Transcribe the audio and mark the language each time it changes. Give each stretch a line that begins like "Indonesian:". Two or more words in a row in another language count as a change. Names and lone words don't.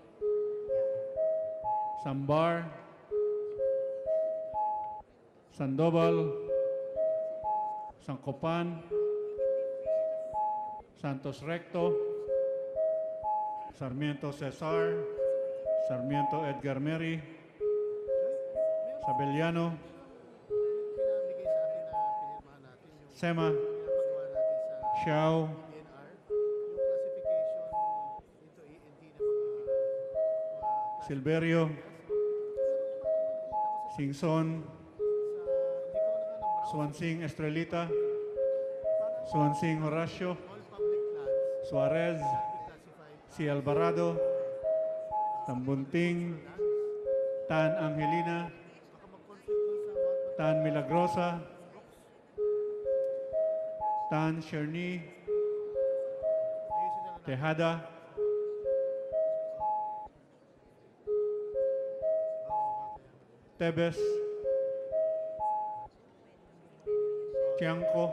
Filipino: Sambar, Sandoval, Sancopan, Santos Recto, Sarmiento Cesar, Sarmiento Edgar Mary, Sabeliano, Pinabigay sa akin na pinirmahan natin yung Sema, pinapagawa natin sa Xiao, DNR. Yung
English: classification into ENT
Filipino: ng mga Silverio, Singson, Swansing Estrelita, Swansing Horacio,
English: all public lands
Filipino: Suarez, classified si Alvarado, Tambunting, Tan Angelina, baka mag-conflict dun sa Mount Tan Milagrosa, Tan Cherny, ayusin na lang natin. Tejada, Tebes, Tiangco,